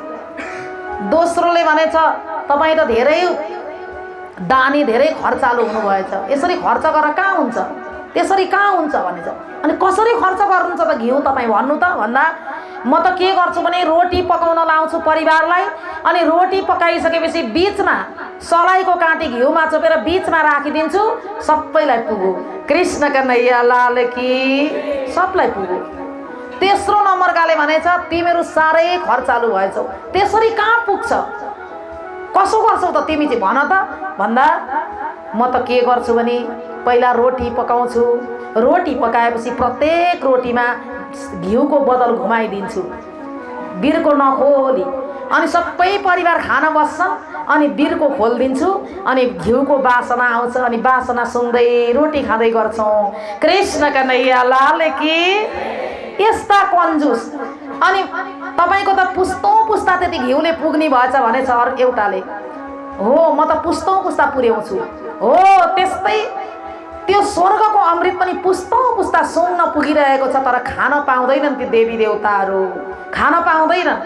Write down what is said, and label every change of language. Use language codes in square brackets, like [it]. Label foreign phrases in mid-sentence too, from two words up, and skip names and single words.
[ne] दोस्रोले भनेछ, तपाईँ त धेरै दानी, धेरै खर्चालु हुनुभएछ, यसरी खर्च गरेर कहाँ हुन्छ, त्यसरी कहाँ हुन्छ भनेछ। अनि कसरी खर्च गर्नुहुन्छ त घिउ तपाईँ भन्नु त भन्दा म त के गर्छु भने रोटी पकाउन लाउँछु परिवारलाई, अनि रोटी पकाइसकेपछि बिचमा सलाइको काँटी घिउमा चोपेर बिचमा राखिदिन्छु, सबैलाई पुग्यो। [hi] कृष्ण कन्हैया लाल की, [ne] सबलाई पुग्यो। तेस्रो नम्बरकाले भनेछ, तिमीहरू साह्रै खर्चालु भएछौ, त्यसरी कहाँ पुग्छ, कसो गर्छौ त तिमी चाहिँ भन त भन्दा म त के गर्छु भने पहिला रोटी पकाउँछु, रोटी पकाएपछि प्रत्येक रोटीमा घिउको बोतल घुमाइदिन्छु बिर्को नखोली, अनि सबै परिवार खान बस्छन्, अनि बिर्को खोलिदिन्छु, अनि घिउको बासना आउँछ, अनि बासना सुन्दै रोटी खाँदै गर्छौँ। [hi] कृष्ण कन्हैया लाल की। [ne] यस्ता कन्जुस। अनि तपाईँको त पुस्तौँ पुस्ता त्यति घिउले पुग्ने भएछ भनेछ एउटाले। हो, म त पुस्तौँ पुस्ता पुर्याउँछु। हो, त्यस्तै त्यो स्वर्गको अमृत पनि पुस्तौँ पुस्ता सुन्न पुगिरहेको छ, तर खान पाउँदैनन् ती देवी देवताहरू, खान पाउँदैनन्।